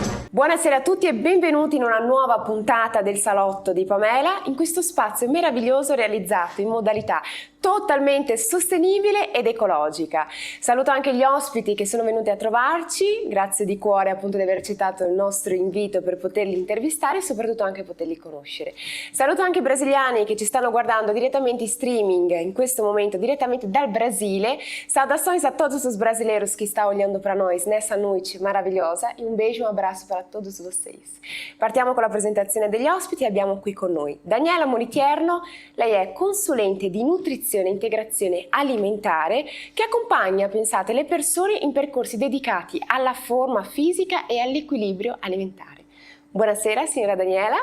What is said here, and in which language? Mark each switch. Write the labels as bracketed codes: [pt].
[it] Buonasera a tutti e benvenuti in una nuova puntata del Salotto di Pamela, in questo spazio meraviglioso realizzato in modalità totalmente sostenibile ed ecologica. Saluto anche gli ospiti che sono venuti a trovarci, grazie di cuore appunto di aver accettato il nostro invito per poterli intervistare e soprattutto anche poterli conoscere. Saluto anche i brasiliani che ci stanno guardando direttamente in streaming in questo momento, direttamente dal Brasile. [pt] Saudações a todos os brasileiros que estão olhando para nós nessa noite maravilhosa e un beijo, [it] un abbraccio [pt] para todos vocês. [it] Partiamo con la presentazione degli ospiti. Abbiamo qui con noi Daniela Molitierno. Lei è consulente di nutrizione e integrazione alimentare che accompagna, pensate, le persone in percorsi dedicati alla forma fisica e all'equilibrio alimentare. Buonasera signora Daniela.